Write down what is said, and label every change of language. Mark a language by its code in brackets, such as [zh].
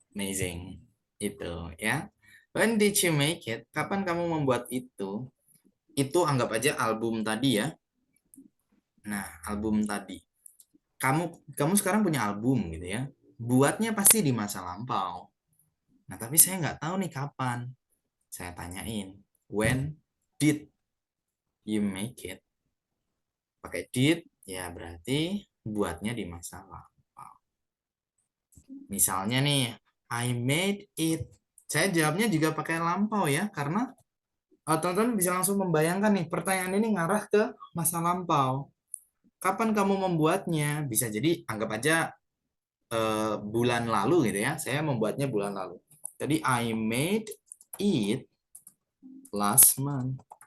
[en] Amazing. [id] Itu ya. [en] When did you make it? [id] Kapan kamu membuat itu? Itu anggap aja album tadi ya. Nah, album tadi. Kamu sekarang punya album gitu ya. Buatnya pasti di masa lampau. Nah, tapi saya nggak tahu nih kapan. Saya tanyain, [en] when did you make it? [id] Pakai did, ya berarti buatnya di masa lampau. Misalnya nih, [en] I made it. [id] Saya jawabnya juga pakai lampau ya, karena teman-teman bisa langsung membayangkan nih, pertanyaan ini ngarah ke masa lampau. Kapan kamu membuatnya? Bisa jadi anggap aja bulan lalu gitu ya. Saya membuatnya bulan lalu. Jadi [en] I made it last month.